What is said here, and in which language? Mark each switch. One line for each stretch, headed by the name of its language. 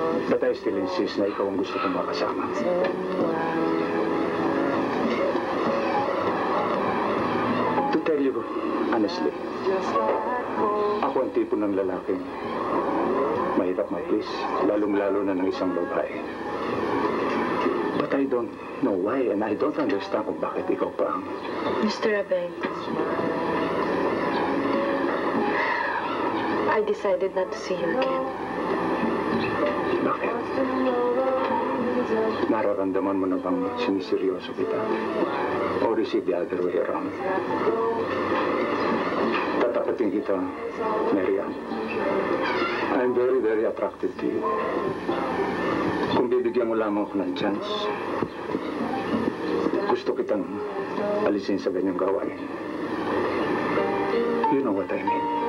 English: But I still insist
Filipino: na ikaw ang gusto kong makasama.
English: To tell you honestly,
Filipino: ako ang tipo ng lalaking mahirap ma-please, lalong-lalo na ng isang babae.
English: But I don't know why and I don't understand
Filipino: kung bakit ikaw pa ang...
English: Mr. Abeng, I decided not to see you again.
Filipino: Bakit? Nararamdaman mo na bang siniseryoso kita?
English: Or is it the other way around?
Filipino: Tatapatin kita,
English: Marian. I'm very, very attracted to you.
Filipino: Kung bibigyan mo lamang ako ng chance, gusto kitang alisin sa ganyang gawain.
English: You know what I mean.